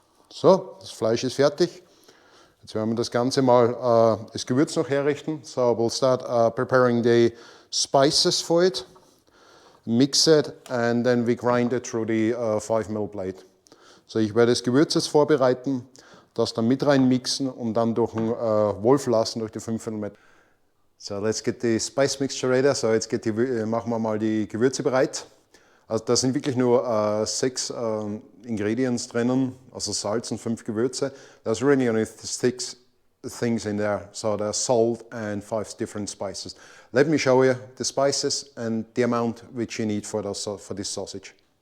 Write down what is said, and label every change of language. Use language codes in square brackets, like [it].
[de] So, das Fleisch ist fertig. Jetzt werden wir das Ganze mal das Gewürz noch herrichten. [en] So we'll start preparing the spices for it. mix it, and then we grind it through the 5mm blade. [de] So ich werde das Gewürz jetzt vorbereiten, das dann mit reinmixen und dann durch den Wolf lassen, durch die 5mm. [en] So, let's get the spice mixture ready. [de] So, jetzt machen wir mal die Gewürze bereit. Also da sind wirklich nur 6 Ingredients drinnen, also Salz und 5 Gewürze. [en] There's really only 6 things in there, so there's salt and 5 different spices. Let me show you the spices and the amount which you need for this sausage.